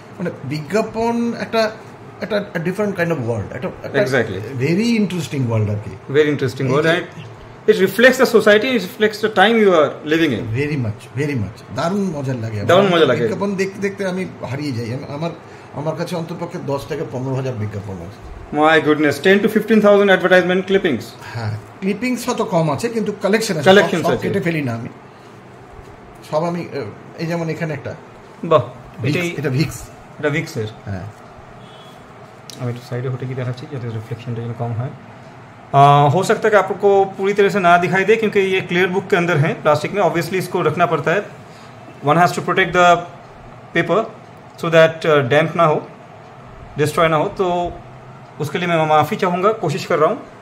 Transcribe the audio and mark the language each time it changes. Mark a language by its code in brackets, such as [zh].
[bn] মানে বিজ্ঞাপন একটা ডিফারেন্ট কাইন্ড অফ ওয়ার্ল্ড, একটা ভেরি ইন্টারেস্টিং ওয়ার্ল্ড আর কি, very interesting world. [en] It reflects the society, it reflects the time you are living in. Very much. [bn] দারুণ মজা লাগে। বিজ্ঞাপন দেখতে দেখতে আমি হারিয়ে যাই। আমার কাছে অন্ততপক্ষে 10 থেকে 15,000 বিজ্ঞাপন আছে। [en] My goodness, 10 to 15,000 advertisement clippings. [bn] হ্যাঁ, ক্লিপিংস হয়তো কম আছে, কিন্তু কালেকশন আছে, সব কেটে ফেলি না আমি, সব আমি। এই যেমন এখানে একটা, বাহ, এটা ভিক্স, এর। হ্যাঁ, আমি একটু সাইডে হটে কি দেখাচ্ছি যাতে रिफ्लेक्शनটা যেন [hi] कम है। हो सकता है कि आपको पूरी तरह से ना दिखाई दे, क्योंकि ये क्लियर बुक के अंदर है, प्लास्टिक में, ऑब्वियसली इसको रखना पड़ता है, [en] one has to protect the paper so that [hi] डैम्प ना हो, डिस्ट्रॉय ना हो। तो उसके लिए मैं माफ़ी चाहूँगा, कोशिश कर रहा हूँ।